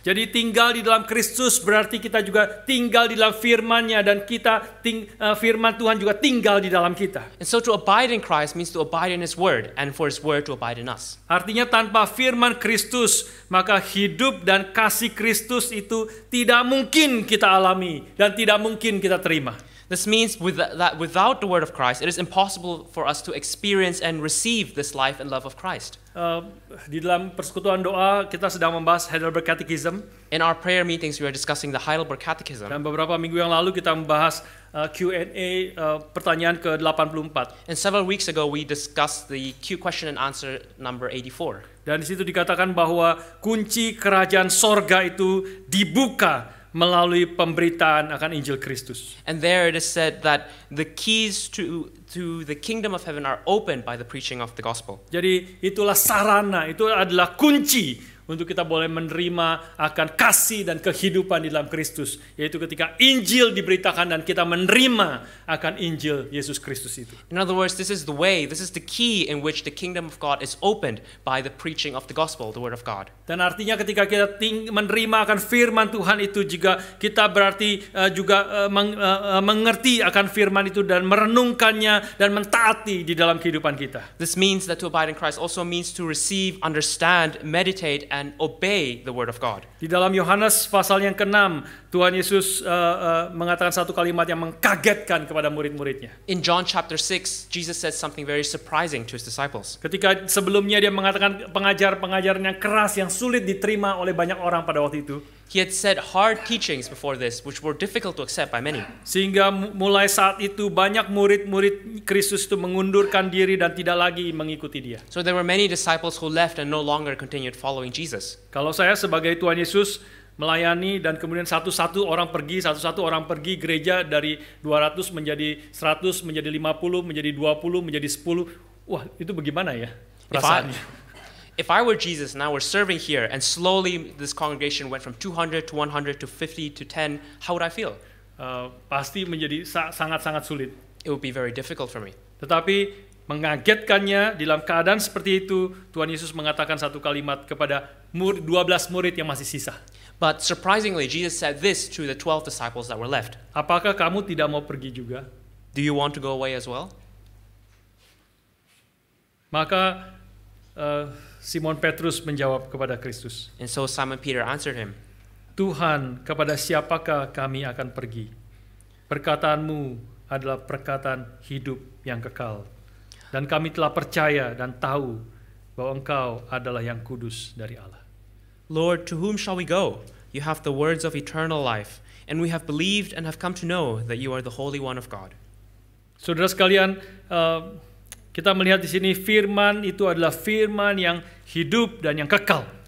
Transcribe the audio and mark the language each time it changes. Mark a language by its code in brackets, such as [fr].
[id] Jadi tinggal di dalam Kristus berarti kita juga tinggal di dalam firman-Nya dan firman Tuhan juga tinggal di dalam kita. [en] And so to abide in Christ means to abide in his word and for his word to abide in us. [id] Artinya tanpa firman Kristus, maka hidup dan kasih Kristus itu tidak mungkin kita alami dan tidak mungkin kita terima. [en] This means that without the word of Christ, it is impossible for us to experience and receive this life and love of Christ. [id] Di dalam persekutuan doa kita sedang membahas Heidelberg Catechism. [en] In our prayer meetings, we are discussing the Heidelberg Catechism. [id] Dan beberapa minggu yang lalu kita membahas Q&A pertanyaan ke-84. [en] And several weeks ago, we discussed the Q question and answer number 84. [id] Dan di situ dikatakan bahwa kunci kerajaan sorga itu dibuka melalui pemberitaan akan Injil Kristus. [en] And there it is said that the keys to the kingdom of heaven are opened by the preaching of the gospel. [id] Jadi itulah sarana, itu adalah kunci untuk kita boleh menerima akan kasih dan kehidupan di dalam Kristus, yaitu ketika Injil diberitakan dan kita menerima akan Injil Yesus Kristus itu. [en] In other words, this is the way, this is the key in which the kingdom of God is opened by the preaching of the gospel, the word of God. [id] Dan artinya ketika kita menerima akan firman Tuhan itu juga kita berarti juga mengerti akan firman itu dan merenungkannya dan mentaati di dalam kehidupan kita. [en] This means that to abide in Christ also means to receive, understand, meditate, and obey the word of God. [id] Di dalam Yohanes pasal yang ke-6, Tuhan Yesus mengatakan satu kalimat yang mengkagetkan kepada murid-muridnya. [en] In John chapter 6, Jesus said something very surprising to his disciples. [id] Ketika sebelumnya dia mengatakan pengajaran yang keras yang sulit diterima oleh banyak orang pada waktu itu. [en] He had said hard teachings before this, which were difficult to accept by many. [id] Sehingga mulai saat itu banyak murid-murid Kristus itu mengundurkan diri dan tidak lagi mengikuti dia. [en] So there were many disciples who left and no longer continued following Jesus. [id] Kalau saya sebagai Tuhan Yesus melayani dan kemudian satu-satu orang pergi gereja dari 200 menjadi 100, menjadi 50, menjadi 20, menjadi 10. Wah, itu bagaimana ya perasaannya? [en] If I were Jesus and I were serving here and slowly this congregation went from 200 to 100 to 50 to 10, how would I feel? [id] Pasti menjadi sangat-sangat sulit. [en] It would be very difficult for me. [id] Tetapi mengagetkannya dalam keadaan seperti itu, Tuhan Yesus mengatakan satu kalimat kepada 12 murid yang masih sisa. [en] But surprisingly, Jesus said this to the 12 disciples that were left. [id] Apakah kamu tidak mau pergi juga? [en] Do you want to go away as well? [id] Maka Simon Petrus menjawab kepada Kristus, [en] And so Simon Peter answered him, [id] Tuhan, kepada siapakah kami akan pergi? Perkataanmu adalah perkataan hidup yang kekal. Dan kami telah percaya dan tahu bahwa Engkau adalah yang kudus dari Allah. [en] Lord, to whom shall we go? You have the words of eternal life, and we have believed and have come to know that you are the Holy One of God. [id] Saudara sekalian, Kita melihat di sini firman itu adalah firman yang hidup dan yang kekal.